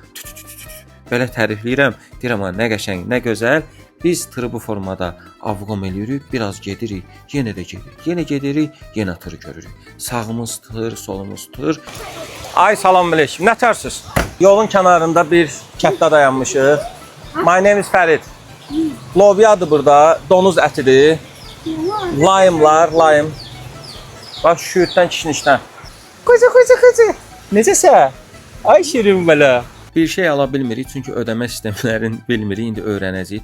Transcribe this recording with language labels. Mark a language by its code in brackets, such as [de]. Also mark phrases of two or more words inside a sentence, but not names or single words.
[az] Belə tərifləyirəm. Deyirəm ha, nə qəşəng, nə gözəl. Biz tırı bu formada avqam eləyirik, biraz gedirik, yenə gedirik, yenə tırı görürük. Sağımız tır, solumuz tır. Ay salam əleykum, nətərsiniz? Yolun kənarında bir kənddə dayanmışıq. [en] My name is Fərid. [az] Lobyadır burada, donuz ətidir. Lime. Bax şüyüddən kişnişdən. Qoca. Necəsə? Ay şirin belə. Bir şey ala bilmirik çünki ödəmə sistemlərini bilmirik. İndi öyrənəcəyik.